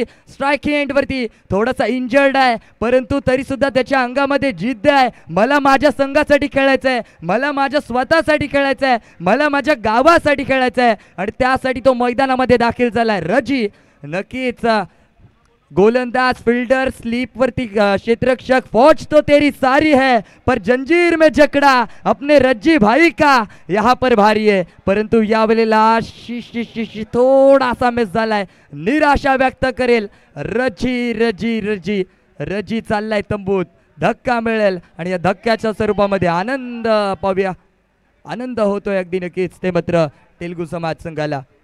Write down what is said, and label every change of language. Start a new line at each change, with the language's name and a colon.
Marathi: Striking end वरती थोडासा injured आहे परंतु तरी सुद्धा त्याच्या अंगामध्ये जिद्द आहे. मला माझ्या संघासाठी खेळायचं आहे, मला माझ्या स्वतःसाठी खेळायचं आहे, मला माझ्या गावासाठी खेळायचं आहे आणि त्यासाठी तो मैदानामध्ये दाखल झालाय. रजी नक्कीच गोलंदाज फिल्डर स्लीप वरती क्षेत्ररक्षक,
Hindi: फौज तो तेरी सारी है पर जंजीर में जकड़ा अपने रज्जी भाई का यहाँ पर भारी है.
Marathi: परंतु यावेळेला थोडासा मिस झालाय. निराशा व्यक्त करेल रजी रजी रजी रजी चाललाय तंबूत. धक्का मिळेल आणि या धक्क्याच्या स्वरूपामध्ये आनंद पाहूया. आनंद होतोय अगदी नक्कीच ते मात्र तेलुगू समाज संघाला.